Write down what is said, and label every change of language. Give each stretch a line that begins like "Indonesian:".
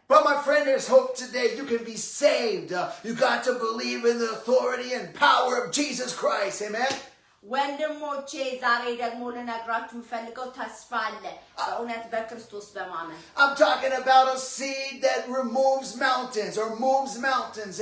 English: But my friend, there's hope today. You can be saved. You got to believe in the authority and power of Jesus Christ. Amen.
Amharic: ወንድሞቼ ዛሬ ደግሞ ልነግራችሁ የምፈልገው ተስፋ አለ በእውነት በክርስቶስ በማመን።
English: I'm talking about a seed that removes mountains or moves mountains.